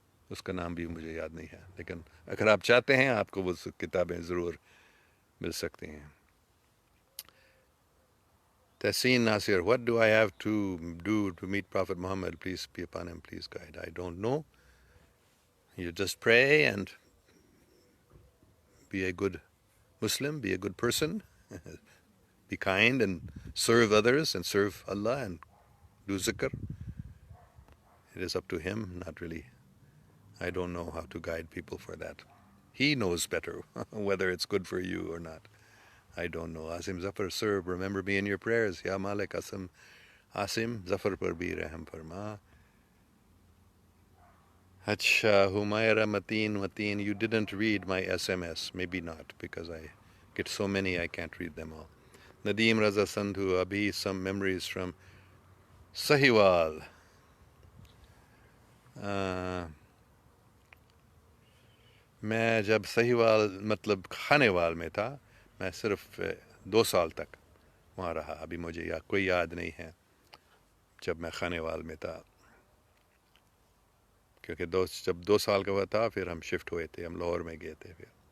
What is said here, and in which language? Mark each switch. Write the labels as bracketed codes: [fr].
[ur] اس کا نام بھی مجھے یاد نہیں ہے, لیکن اگر آپ چاہتے ہیں آپ کو وہ کتابیں ضرور مل سکتے ہیں. [en] Tahseen Nasir, what do I have to do to meet Prophet Muhammad? Please be upon him, please guide. I don't know. You just pray and be a good Muslim, be a good person, be kind and serve others and serve Allah and do zikr. It is up to him, not really. I don't know how to guide people for that. He knows better whether it's good for you or not. I don't know. Asim Zafar, sir, remember me in your prayers. [ur] Ya Malik Asim Zafar par bhi rahm farma. [en] Acha, Humaira Mateen, you didn't read my SMS. Maybe not, because I get so many I can't read them all. Nadeem Raza Sandhu, Abhi, some memories from Sahiwal. [ur] میں جب سہیوال مطلب خانیوال میں تھا، میں صرف 2 سال تک وہاں رہا. ابھی مجھے کوئی یاد نہیں ہے جب میں خانیوال میں تھا، کیونکہ جب 2 سال کا ہوا تھا پھر ہم شفٹ ہوئے تھے، ہم لاہور میں گئے تھے پھر.